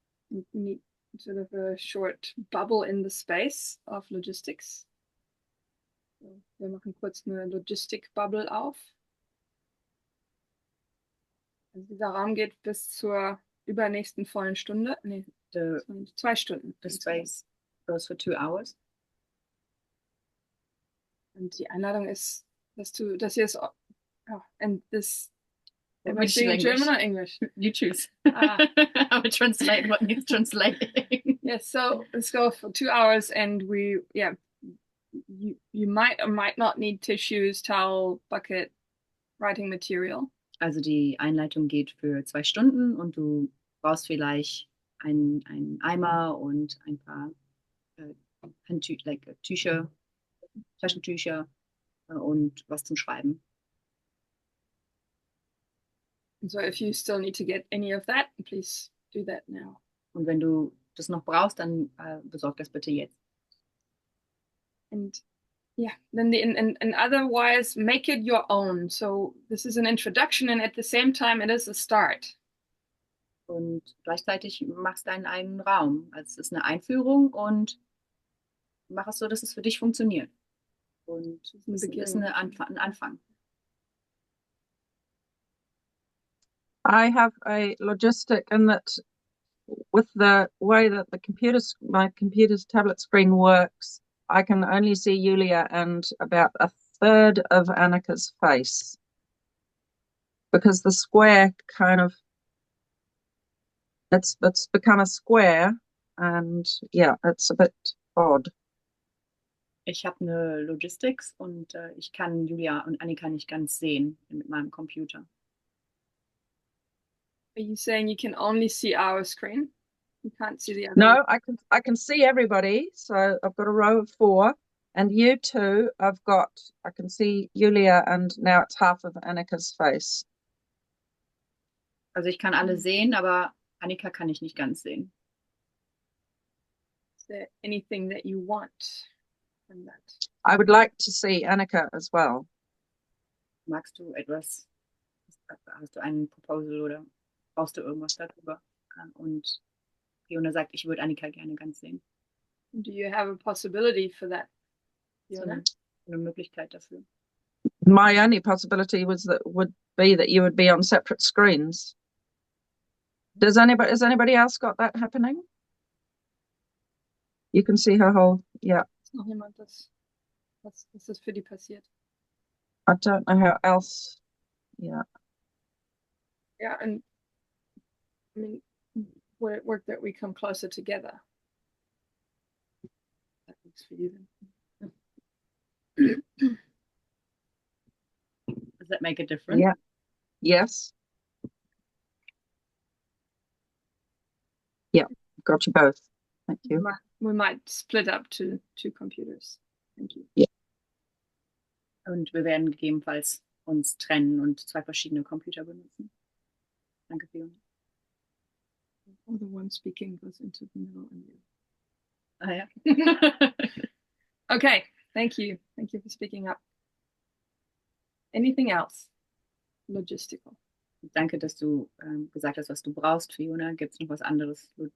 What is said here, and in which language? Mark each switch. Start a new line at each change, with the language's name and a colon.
English: We need sort of a short bubble in the space of logistics.
German: So, wir machen kurz eine Logistik-Bubble auf. Also dieser Raum geht bis zur übernächsten vollen Stunde. Nee, 2 Stunden.
English: The space goes for 2 hours.
German: Und die Einladung ist, dass hier ist,
English: and this, am I Which speaking language? German or English? You choose. I will translate what needs translating. Yes, so let's go for 2 hours, and you might or might not need tissues, towel, bucket, writing material.
German: Also die Einleitung geht für 2 Stunden und du brauchst vielleicht einen Eimer und ein paar Tücher, Taschentücher und was zum Schreiben.
English: So if you still need to get any of that, please do that now.
German: Und wenn du das noch brauchst, dann besorg das bitte jetzt.
English: And yeah, then and otherwise make it your own. So this is an introduction, and at the same time it is a start.
German: Und gleichzeitig machst deinen eigenen Raum. Also es ist eine Einführung und mach es so, dass es für dich funktioniert. Und es ist ein Anfang.
English: I have a logistic in that with the way that my computer's tablet screen works, I can only see Julia and about a third of Annika's face. because the square kind of it's become a square, and yeah, it's a bit odd.
German: Ich habe eine Logistics und ich kann Julia und Annika nicht ganz sehen mit meinem Computer.
English: Are you saying you can only see our screen? You can't see the other? No, I can see everybody. So I've got a row of 4, and you two, I can see Julia, and now it's half of Annika's face.
German: Also ich kann alle sehen, aber Annika kann ich nicht ganz sehen.
English: Is there anything that you want from that? I would like to see Annika as well.
German: Magst du etwas? Hast du einen Proposal oder brauchst du irgendwas darüber? Und Fiona sagt, ich würde Annika gerne ganz sehen.
English: Do you have a possibility for that,
German: So
English: Fiona?
German: eine Möglichkeit dafür.
English: My only possibility would be that you would be on separate screens. Has anybody else got that happening? You can see her whole, yeah.
German: Ist noch jemand, was ist für die passiert?
English: I don't know how else, yeah. Yeah, and I mean, would it work that we come closer together? That works for you then. Does that make a difference? Yeah. Yes. Yeah, got you both. Thank you. We might split up to 2 computers. Thank you. Yeah.
German: Und wir werden gegebenenfalls uns trennen und 2 verschiedene Computer benutzen. Danke, Fiona.
English: Oh, the one speaking goes into the middle.
German: Ah ja.
English: Okay, thank you. Thank you for speaking up. Anything else? Logistical.
German: Danke, dass du gesagt hast, was du brauchst, Fiona. Gibt es noch was anderes?